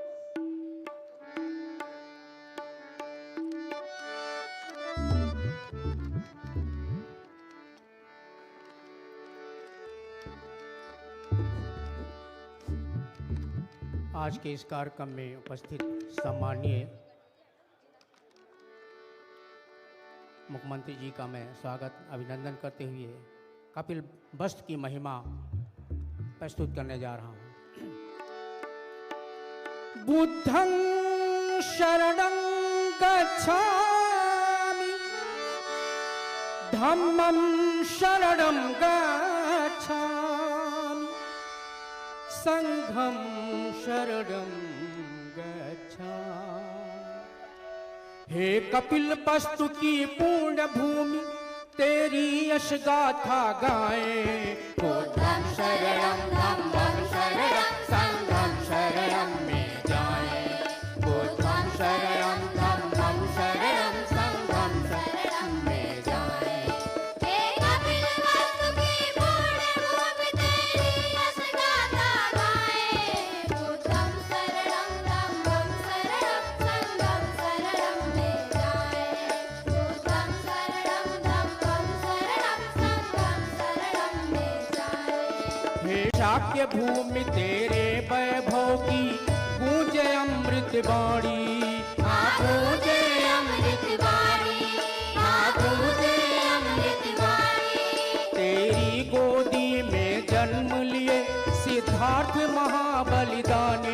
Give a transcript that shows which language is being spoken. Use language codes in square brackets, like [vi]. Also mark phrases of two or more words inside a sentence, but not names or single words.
[hi] आज के इस कार्यक्रम में उपस्थित सम्माननीय मुख्यमंत्री जी का मैं स्वागत अभिनंदन करते हुए कपिल वस्तु की महिमा प्रस्तुत करने जा रहा हूँ। [pi] बुद्धं शरणं गच्छामि, धम्मं शरणं गच्छामि, संघं शरणं गच्छामि। [hi] हे कपिल वस्तु की पूर्ण भूमि, तेरी यश गाथा गाए। [pi] बुद्धं शरणं धम्मं शरणं संघं शरणं [hi] में जाए। [pi] बुद्धं शरणं धम्मं शरणं संघं शरणं [hi] में जाए। हे कपिल वस्तु की पूर्ण भूमि, तेरी यश गाथा गाए। [pi] बुद्धं शरणं धम्मं शरणं संघं शरणं [hi] में जाए। [pi] बुद्धं शरणं धम्मं शरणं संघं शरणं [hi] में जाए। हे शाक्य भूमि, तेरे वैभव की गूंजे अमृत वाणी। गूंजे अमृत वाणी, गूंजे अमृत वाणी। तेरी गोदी में जन्म लिए सिद्धार्थ महाबलिदानी।